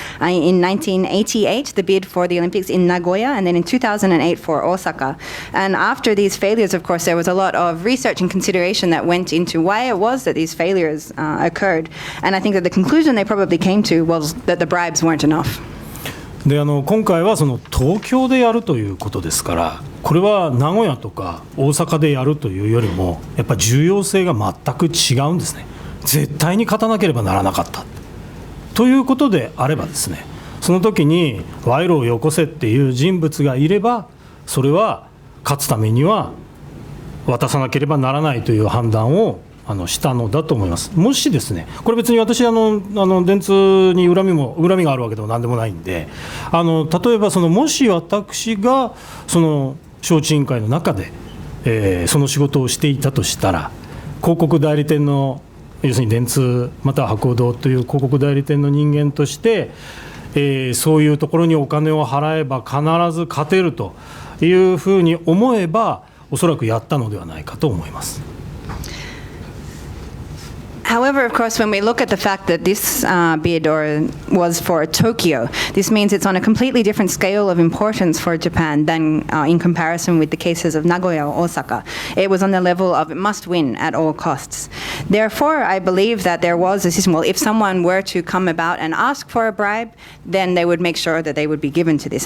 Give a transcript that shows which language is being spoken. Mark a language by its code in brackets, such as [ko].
[en] In 1988, the bid for the Olympics in Nagoya, and then in 2008 for Osaka. And after these failures, of course, there was a lot of research and consideration that went into why it was that these failures occurred. And I think that the conclusion they probably came to was that the bribes weren't enough. [ja] で今回はその東京でやるということですから、これは名古屋とか大阪でやるというよりもやっぱり重要性が全く違うんですね。絶対に勝たなければならなかったということであればですね、その時に賄賂をよこせっていう人物がいれば、それは勝つためには渡さなければならないという判断をしたのだと思います。もしですね、これ別に私電通に恨みがあるわけでも何でもないんで、例えばもし私がその招致委員会の中で、その仕事をしていたとしたら、広告代理店の要するに電通または博報堂という広告代理店の人間として、そういうところにお金を払えば必ず勝てるというふうに思えば、おそらくやったのではないかと思います。 [en] However, of course, when we look at the fact that this bid was for Tokyo, this means it's on a completely different scale of importance for Japan than in comparison with the cases of Nagoya or Osaka. It was on the level of it must win at all costs. Therefore, I believe that there was a system, well, if someone were to come about and ask for a bribe, then they would make sure that they would be given to this.